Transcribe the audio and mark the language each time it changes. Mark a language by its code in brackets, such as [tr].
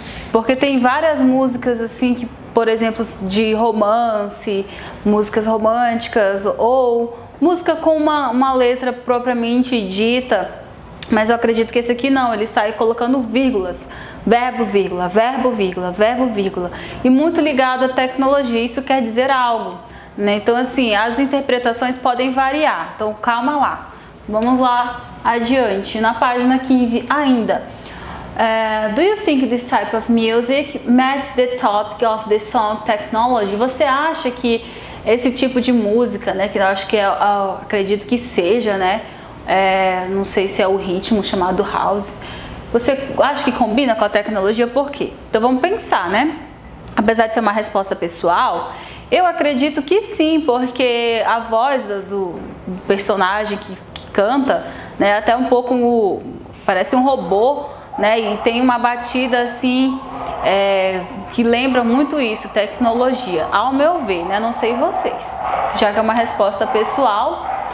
[pt] Porque tem várias músicas assim que, por exemplo, de romance, músicas românticas ou música com uma letra propriamente dita, mas eu acredito que esse aqui não, ele sai colocando vírgulas, verbo, vírgula, verbo, vírgula, verbo, vírgula, e muito ligado à tecnologia, isso quer dizer algo, né? Então, assim, as interpretações podem variar, então calma lá. Vamos lá adiante, na página 15 ainda. [en] Do you think this type of music matches the topic of the song technology? [pt] Você acha que esse tipo de música, né, que eu acho que eu acredito que seja, né, não sei se é o ritmo chamado house, você acha que combina com a tecnologia? Por quê? Então vamos pensar, né? Apesar de ser uma resposta pessoal, eu acredito que sim, porque a voz do personagem que canta, né, até um pouco parece um robô, né, e tem uma batida assim que lembra muito isso, tecnologia, ao meu ver, né, não sei vocês, já que é uma resposta pessoal.